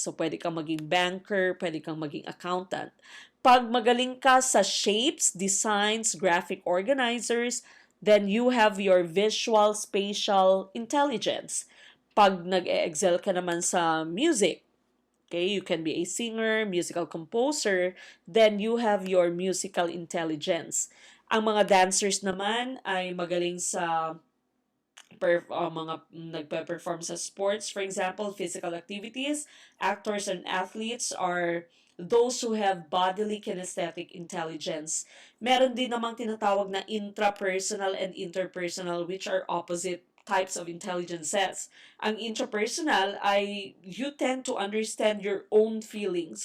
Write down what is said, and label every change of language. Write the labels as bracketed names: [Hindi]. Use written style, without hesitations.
[Filipino] So, pwede kang maging banker, pwede kang maging accountant. Pag magaling ka sa [English] shapes, designs, graphic organizers, then you have your visual, spatial intelligence. [Filipino] Pag nag-excel ka naman sa [English] music, okay, you can be a singer, musical composer, then you have your musical intelligence. [Filipino] Ang mga dancers naman ay magaling sa mga nagpe-perform sa sports, [English] for example, physical activities. Actors and athletes are those who have bodily kinesthetic intelligence. [Filipino] Meron din namang tinatawag na [English] intrapersonal and interpersonal, which are opposite types of intelligences. Ang intrapersonal ay you tend to understand your own feelings.